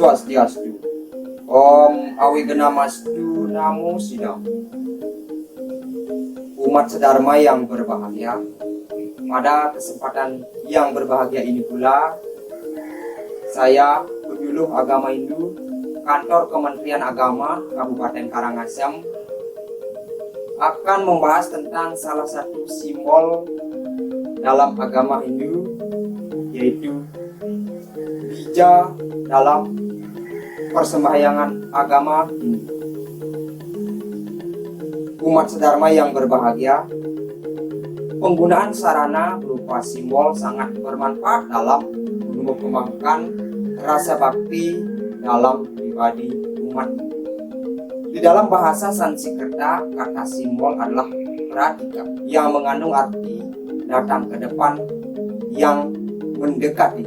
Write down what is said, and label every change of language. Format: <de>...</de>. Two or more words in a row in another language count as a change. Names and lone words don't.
<sa>Swastiastu. Om Awigedamastu Namo Sidam.</sa> <id>Umat sedharma yang berbahagia, pada kesempatan yang berbahagia ini pula, saya penyuluh agama Hindu Kantor Kementerian Agama Kabupaten Karangasem akan membahas tentang salah satu simbol dalam agama Hindu, yaitu bija dalam persembahyangan agama Hindu. Umat sedharma yang berbahagia, penggunaan sarana berupa simbol sangat bermanfaat dalam mengembangkan rasa bakti dalam pribadi umat. Di dalam bahasa Sanskerta, kata simbol adalah pratika yang mengandung arti datang ke depan, yang mendekati.</id>